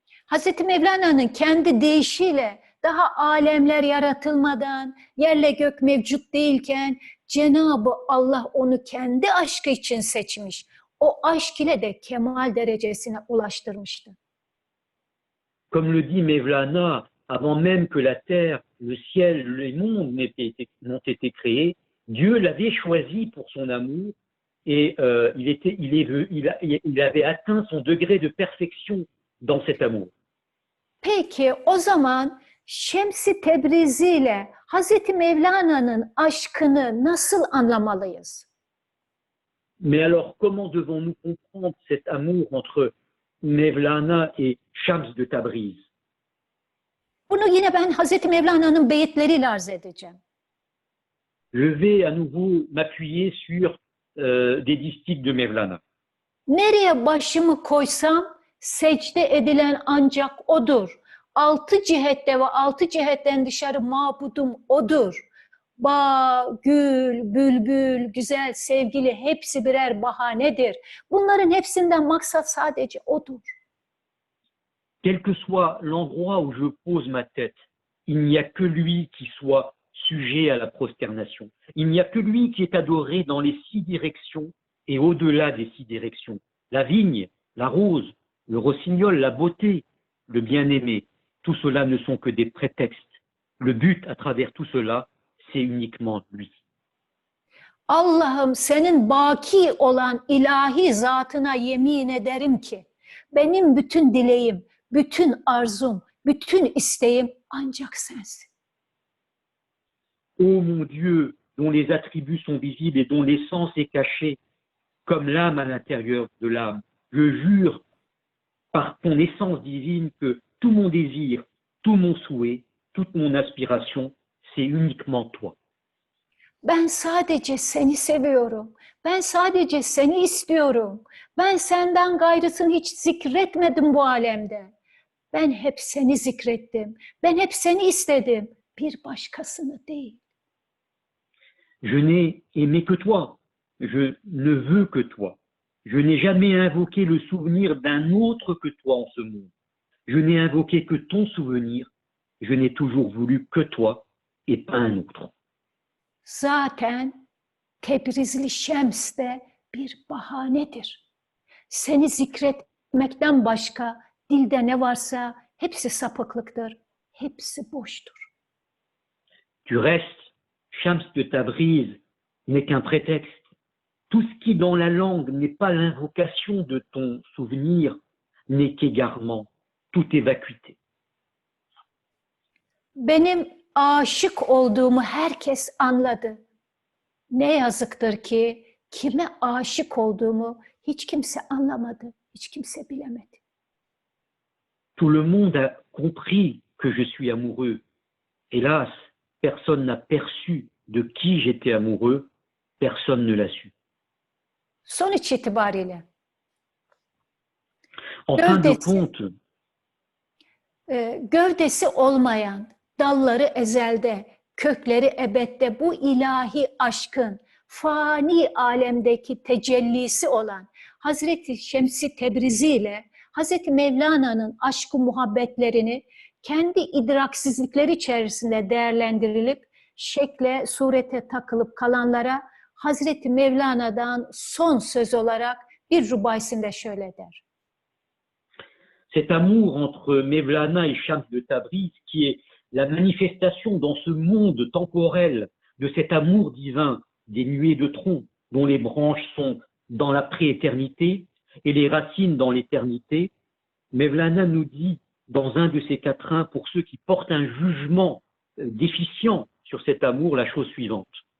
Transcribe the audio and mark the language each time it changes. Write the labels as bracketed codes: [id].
[tr] Hazreti Mevlana'nın kendi deyişiyle daha alemler yaratılmadan, yerle gök mevcut değilken Cenab-ı Allah onu kendi aşkı için seçmiş. O aşk ile de kemal derecesine ulaştırmıştı. [fr] Comme le dit Mevlana, avant même que la terre, le ciel, les mondes n'ont été créés, Dieu l'avait choisi pour son amour et il avait atteint son degré de perfection dans cet amour. [tr] Peki o zaman Şems-i Tebrizi ile Hazreti Mevlana'nın aşkını nasıl anlamalıyız? [fr] Mais alors, comment devons-nous comprendre cet amour entre Mevlana et Shams de Tabriz? [tr] Bunu yine ben Hazreti Mevlana'nın beyitleriyle arz edeceğim. [fr] Je vais à nouveau m'appuyer sur des distiques de Mevlana. [tr] Nereye başımı koysam secde edilen ancak O'dur. Altı cihette ve altı cihetten dışarı mabudum O'dur. Bağ, gül, bülbül, güzel, sevgili hepsi birer bahanedir. Bunların hepsinden maksat sadece O'dur. [fr] Quel que soit l'endroit où je pose ma tête, il n'y a que lui qui soit sujet à la prosternation. Il n'y a que lui qui est adoré dans les 6 directions et au-delà des 6 directions. La vigne, la rose, le rossignol, la beauté, le bien-aimé, tout cela ne sont que des prétextes. Le but à travers tout cela, c'est uniquement lui. [tr] Allah'ım senin baki olan ilahi zatına yemin ederim ki benim bütün dileğim, bütün arzum, bütün isteğim ancak sensin. [fr] Ô mon Dieu, dont les attributs sont visibles et dont l'essence est cachée, comme l'âme à l'intérieur de l'âme, je jure par ton essence divine que tout mon désir, tout mon souhait, toute mon aspiration, c'est uniquement toi. [tr] Ben sadece seni seviyorum. Ben sadece seni istiyorum. Ben senden gayrısını hiç zikretmedim bu alemde. Ben hep seni zikrettim. Ben hep seni istedim. bir başkasını değil. [fr] Je n'ai aimé que toi. Je ne veux que toi. Je n'ai jamais invoqué le souvenir d'un autre que toi en ce monde. Je n'ai invoqué que ton souvenir. Je n'ai toujours voulu que toi et pas un autre. [tr] Zaten Tebrizli Şems de bir bahanedir. Seni zikretmekten başka dilde ne varsa hepsi sapıklıktır, hepsi boştur. [fr] Tu restes, Shams de Tabriz n'est qu'un prétexte. Tout ce qui dans la langue n'est pas l'invocation de ton souvenir n'est qu'égarement, tout est vacuité. [tr] Benim aşık olduğumu herkes anladı. Ne yazıktır ki kime aşık olduğumu hiç kimse anlamadı, hiç kimse bilemedi. [fr] Tout le monde a compris que je suis amoureux. Hélas, personne n'a perçu de qui j'étais amoureux, personne ne l'a su. [tr] Sonuç itibariyle [fr] En fin de [tr] Gövdesi- [fr] compte, [tr] gövdesi olmayan, dalları ezelde, kökleri ebedde bu ilahi aşkın fani alemdeki tecellisi olan Hazreti Şems-i Tebrizi ile Hazreti Mevlana'nın aşkı muhabbetlerini kendi idraksizlikleri içerisinde değerlendirilip şekle, surete takılıp kalanlara Hazreti Mevlana'dan son söz olarak bir rubaisinde şöyle der. [fr] cet amour entre Mevlana et Shams de Tabriz, qui est la manifestation dans ce monde temporel de cet amour divin des nuées de tronc, dont les branches sont dans la prééternité et les racines dans l'éternité, Mevlana nous dit dans un de ses quatrains, pour ceux qui portent un jugement déficient sur cet amour, la chose suivante.